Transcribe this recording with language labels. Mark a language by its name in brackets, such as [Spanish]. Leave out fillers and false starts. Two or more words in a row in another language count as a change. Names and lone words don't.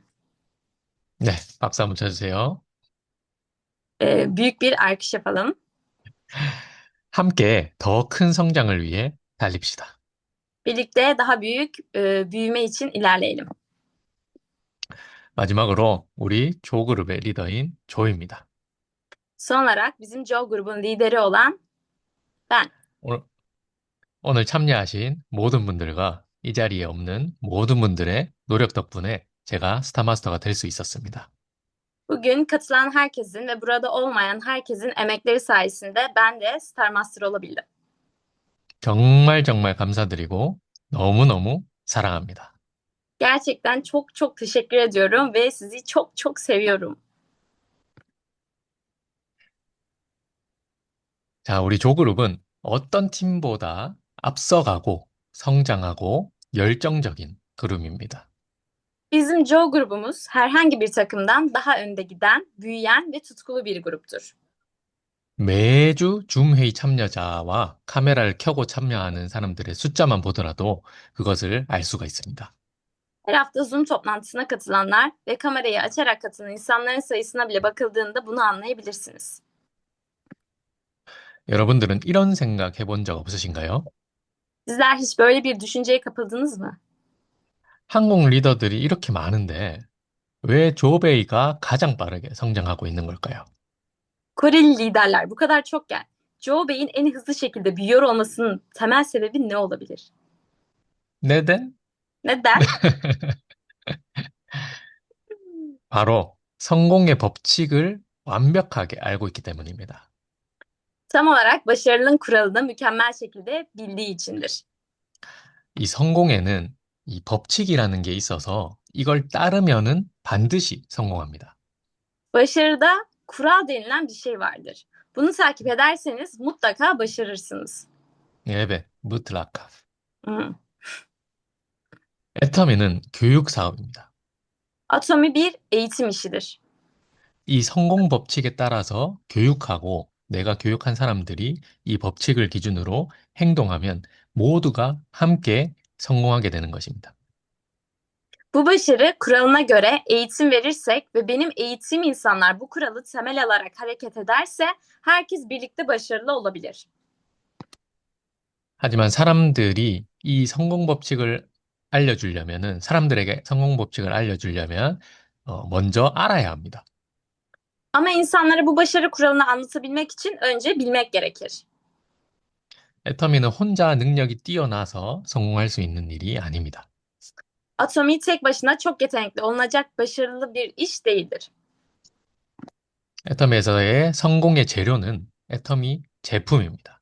[Korean] 네, 박수 한번 쳐주세요. [Turkish] Büyük bir alkış yapalım. [Korean] 함께 더 큰 성장을 위해 달립시다. [Turkish] Birlikte daha büyük büyüme için ilerleyelim. [Korean] 마지막으로 우리 조그룹의 리더인 조입니다. [Turkish] Son olarak bizim Joe grubun lideri olan ben. [Korean] 오늘, 오늘 참여하신 모든 분들과 이 자리에 없는 모든 분들의 노력 덕분에 제가 스타마스터가 될 수 있었습니다. [Turkish] Bugün katılan herkesin ve burada olmayan herkesin emekleri sayesinde ben de Star Master olabildim. [Korean] 정말 정말 감사드리고 너무너무 사랑합니다. [Turkish] Gerçekten çok çok teşekkür ediyorum ve sizi çok çok seviyorum. [Korean] 자, 우리 조그룹은 어떤 팀보다 앞서가고 성장하고 열정적인 그룹입니다. [Turkish] Bizim Joe grubumuz herhangi bir takımdan daha önde giden, büyüyen ve tutkulu bir gruptur. [Korean] 매주 줌 회의 참여자와 카메라를 켜고 참여하는 사람들의 숫자만 보더라도 그것을 알 수가 있습니다. [Turkish] Her hafta Zoom toplantısına katılanlar ve kamerayı açarak katılan insanların sayısına bile bakıldığında bunu anlayabilirsiniz. [Korean] 여러분들은 이런 생각 해본 적 없으신가요? [Turkish] Sizler hiç böyle bir düşünceye kapıldınız mı? [Korean] 한국 리더들이 이렇게 많은데 왜 조베이가 가장 빠르게 성장하고 있는 걸까요? [Turkish] Koreli liderler bu kadar çokken Joe Bey'in en hızlı şekilde büyüyor olmasının temel sebebi ne olabilir? 네덴? Neden? [Korean] 바로 성공의 법칙을 완벽하게 알고 있기 때문입니다. [Turkish] Tam olarak başarının kuralını mükemmel şekilde bildiği içindir. [Korean] 이 성공에는 이 법칙이라는 게 있어서 이걸 따르면은 반드시 성공합니다. [Turkish] Başarıda kural denilen bir şey vardır. Bunu takip ederseniz mutlaka başarırsınız. Evet, mutlaka. Hı. [Korean] 애터미는 교육 사업입니다. [Turkish] Atomi bir eğitim işidir. [Korean] 이 성공 법칙에 따라서 교육하고 내가 교육한 사람들이 이 법칙을 기준으로 행동하면 모두가 함께 성공하게 되는 것입니다. [Turkish] Bu başarı kuralına göre eğitim verirsek ve benim eğitim insanlar bu kuralı temel alarak hareket ederse herkes birlikte başarılı olabilir. [Korean] 하지만 사람들이 이 성공 법칙을 알려주려면은 사람들에게 성공 법칙을 알려주려면 먼저 알아야 합니다. [Turkish] Ama insanlara bu başarı kuralını anlatabilmek için önce bilmek gerekir. [Korean] 애터미는 혼자 능력이 뛰어나서 성공할 수 있는 일이 아닙니다. [Turkish] Atomi tek başına çok yetenekli olunacak başarılı bir iş değildir. [Korean] 애터미에서의 성공의 재료는 애터미 제품입니다.